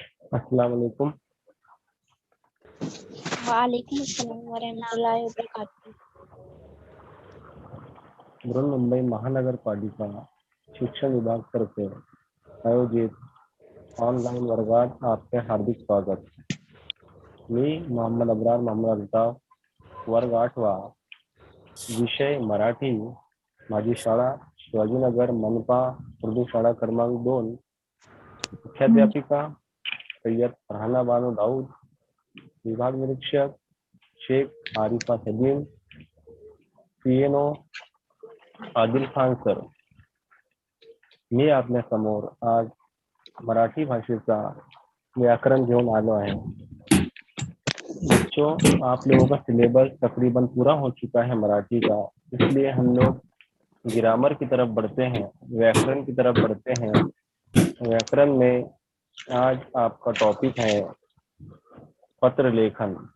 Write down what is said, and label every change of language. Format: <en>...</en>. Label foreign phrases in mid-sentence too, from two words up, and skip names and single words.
<ar>السلام عليكم. وعليكم السلام ورحمة الله وبركاته.</ar> <mr>बृहन्मुंबई महानगरपालिका शिक्षण विभागातर्फे आयोजित ऑनलाईन वर्गात आपके हार्दिक स्वागत। मी मोहम्मद अब्रार मोहम्मद अल्ताफ, वर्ग 8वा, विषय मराठी, माझी शाळा शिवाजीनगर मनपा उर्दू शाळा क्रमांक 2, मुख्याध्यापिका सैयद फरहाना बानो दाऊद, विभाग निरीक्षक शेख आरिफा सलीम, पीएनओ आदिल खान सर। मी आपल्या समोर आज मराठी भाषेचा व्याकरण घेऊन आलो है।</mr> <hi>बच्चों, आप लोगों का सिलेबस तकरीबन पूरा हो चुका है मराठी का, इसलिए हम लोग ग्रामर की तरफ बढ़ते हैं, व्याकरण की तरफ बढ़ते हैं। व्याकरण में आज आपका टॉपिक है पत्र लेखन।</hi>